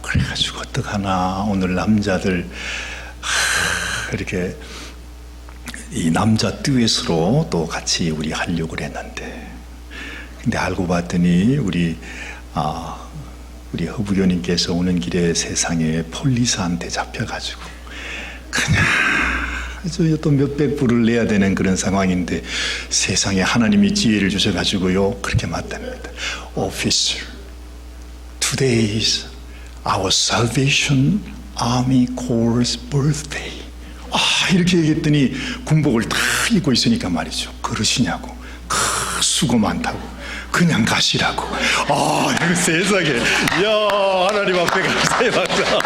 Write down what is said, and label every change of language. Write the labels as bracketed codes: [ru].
[ko] 그래가지고 어떡하나 오늘 남자들 이렇게 이 남자 듀엣으로 또 같이 우리 하려고 했는데, 근데 알고 봤더니 우리 허부교님께서 오는 길에 세상에 폴리스한테 잡혀가지고 그냥 또 몇백 불을 내야 되는 그런 상황인데, 세상에 하나님이 지혜를 주셔가지고요 그렇게 맞답니다. [en] Officer, today is our Salvation Army Corps' birthday. [ko] 이렇게 얘기했더니 군복을 다 입고 있으니까 말이죠. 그러시냐고. 수고 많다고. 그냥 가시라고. 이거 세상에. 이야, 하나님 앞에 감사의 박수.